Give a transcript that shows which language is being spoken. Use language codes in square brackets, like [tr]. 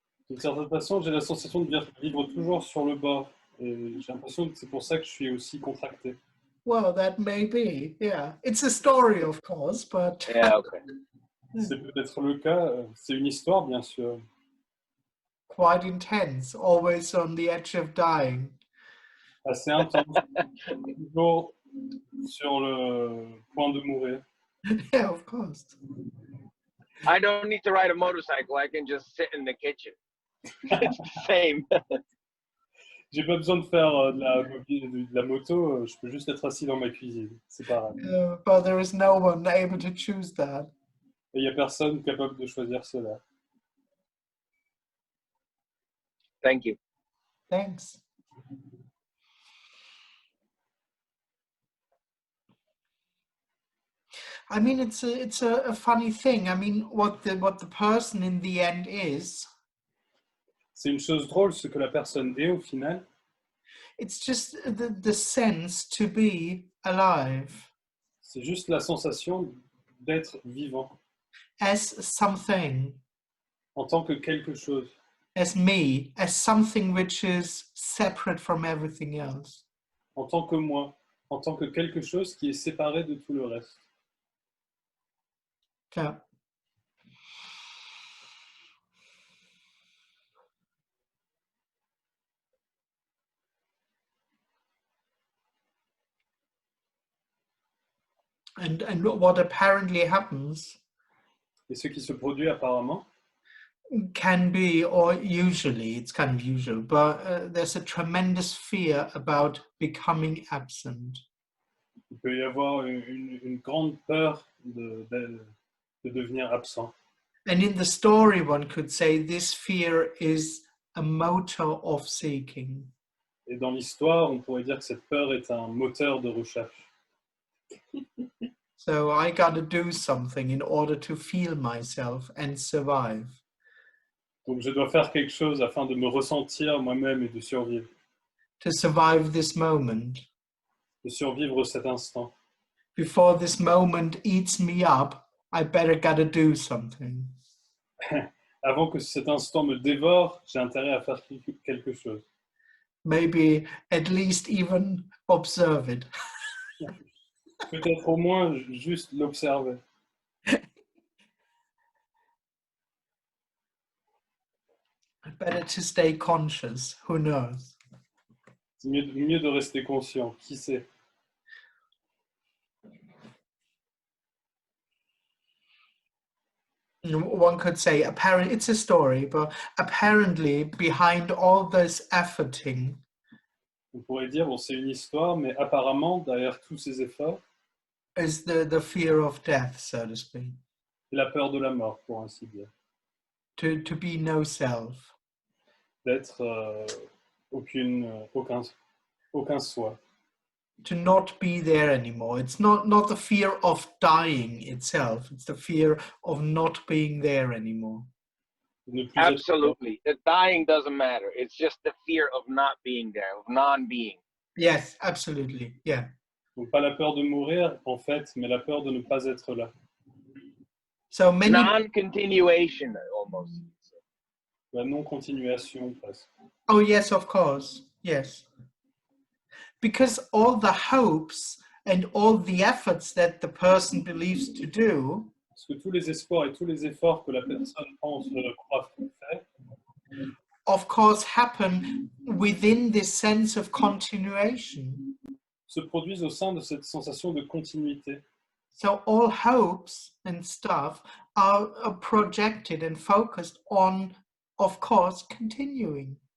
[fr] D'une certaine façon, j'ai la sensation de vivre toujours sur le bord. Et j'ai l'impression que c'est pour ça que je suis aussi contracté. [en] Well, that may be. Yeah, it's a story, of course, but Yeah, okay. [fr] C'est peut-être le cas. C'est une histoire, bien sûr. [en] quite intense. Always on the edge of dying. [fr] Assez intense. Toujours sur le point de mourir. [en] Yeah, of course. I don't need to ride a motorcycle. I can just sit in the kitchen. It's the same. [fr] J'ai pas besoin de faire de la moto. Je peux juste être assis dans ma cuisine. C'est pareil. [en] But there is no one able to choose that. [fr] Et il n'y a personne capable de choisir cela. [en] Thank you. Thanks. I mean, it's a funny thing. I mean, what the person in the end is. [fr] C'est une chose drôle ce que la personne est au final. [en] It's just the sense to be alive [fr] C'est juste la sensation d'être vivant [en] as something, [fr] en tant que quelque chose, [en] as me, as something which is separate from everything else. [fr] en tant que moi, en tant que quelque chose qui est séparé de tout le reste. [en] Yeah. And what apparently happens [fr] Et ce qui se produit apparemment, [en] can be, or usually, it's kind of usual, but there's a tremendous fear about becoming absent. [fr] il peut y avoir une grande peur de devenir absent. [en] And in the story, one could say this fear is a motor of seeking. [fr] Et dans l'histoire, on pourrait dire que cette peur est un moteur de recherche. [en] So I got to do something in order to feel myself and survive. [fr] Donc je dois faire quelque chose afin de me ressentir moi-même et de survivre. [en] To survive this moment. [fr] De survivre cet instant. [en] Before this moment eats me up, I better gotta do something. [fr] Avant que cet instant me dévore, j'ai intérêt à faire quelque chose. [en] Maybe at least even observe it. [fr] Peut-être au moins juste l'observer. [en] Better to stay conscious, who knows? [fr] C'est mieux de rester conscient, qui sait. [en] One could say, apparently, it's a story, but apparently behind all this efforting, [fr] On pourrait dire, bon, c'est une histoire, mais apparemment, derrière tous ces efforts, [en] is the fear of death, so to speak. [fr] c'est la peur de la mort, pour ainsi dire. [en] To be no self. [fr] D'être aucun soi. [en] To not be there anymore. It's not the fear of dying itself. It's the fear of not being there anymore. [fr] Ne plus être- [en] Absolutely. The dying doesn't matter. It's just the fear of not being there, of non-being. Yes, absolutely. Yeah. [fr] Donc pas la peur de mourir, en fait, mais la peur de ne pas être là. [en] So many, Non-continuation, almost. [fr] La non-continuation, presque. [en] oh yes, of course. Yes. Because all the hopes and all the efforts that the person believes to do [fr] Parce que tous les espoirs et tous les efforts que la personne pense croit faire, [en] of course happen within this sense of continuation. [fr] se produisent au sein de cette sensation de continuité. [en] So all hopes and stuff are projected and focused on, of course, continuing.